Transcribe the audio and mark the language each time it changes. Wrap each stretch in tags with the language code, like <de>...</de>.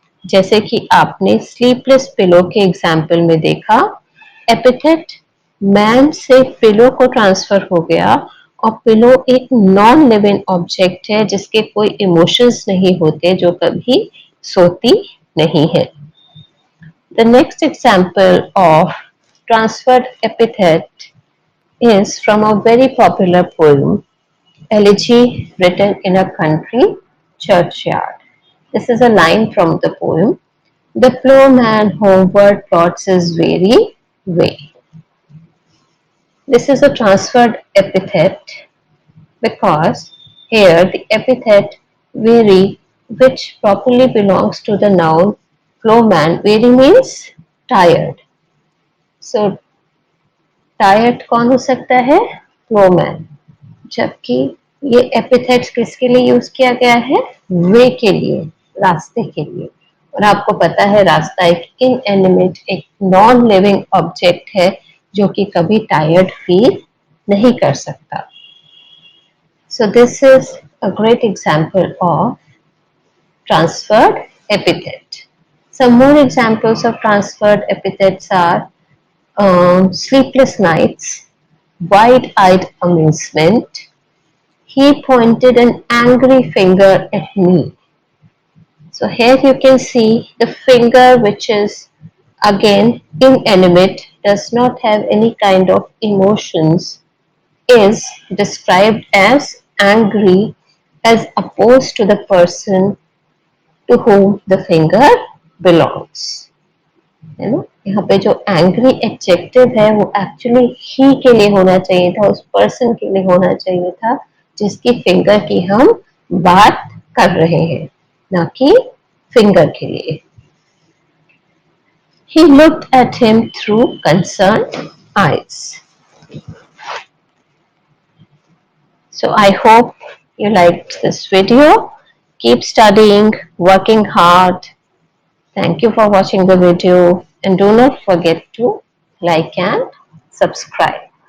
<hi>जैसे कि आपने स्लीपलेस पिलो के एग्जाम्पल में देखा, एपिथेट मैन से पिलो को ट्रांसफर हो गया और पिलो एक नॉन लिविंग ऑब्जेक्ट है जिसके कोई इमोशंस नहीं होते, जो कभी सोती नहीं है. The next example of transferred</hi> <en>epithet is from a very popular poem, Elegy written in a country churchyard. This is a line from the poem. The ploughman homeward plods his weary way. This is a transferred epithet because here the epithet weary, which properly belongs to the noun ploughman, weary means tired. So</en> <hi>tired कौन हो सकता है? Plowman. जबकि ये epithets किसके लिए use किया गया है? वे के लिए, रास्ते के लिए. और आपको पता है रास्ता एक इनएनिमेट, एक नॉन लिविंग ऑब्जेक्ट है जो कि कभी टायर्ड फील नहीं कर सकता.</hi> <en>So this is a great example of transferred epithet. Some more examples of transferred epithets are sleepless nights, wide-eyed amazement. He pointed an angry finger at me. So here you can see the finger, which is again inanimate, does not have any kind of emotions, is described as angry as opposed to the person to whom the finger belongs.</en> <hi>है ना. यहाँ पे जो angry adjective है वो actually ही के लिए होना चाहिए था, उस पर्सन के लिए होना चाहिए था जिसकी फिंगर की हम बात कर रहे हैं, ना कि फिंगर के लिए.</hi> <en>He looked at him through concerned eyes. So I hope you liked this video. Keep studying, working hard. Thank you for watching the video and do not forget to like and subscribe.</en>